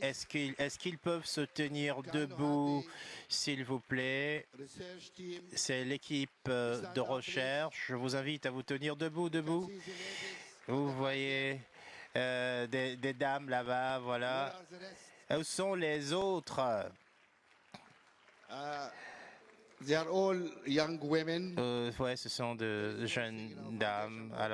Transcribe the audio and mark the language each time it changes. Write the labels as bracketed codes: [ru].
[fr] Est-ce qu'ils peuvent se tenir debout, s'il vous plaît? C'est l'équipe de recherche. Je vous invite à vous tenir debout. Vous voyez des dames là-bas, voilà. Où sont les autres? [en] They are all young women. [fr] Ouais, ce sont de jeunes dames.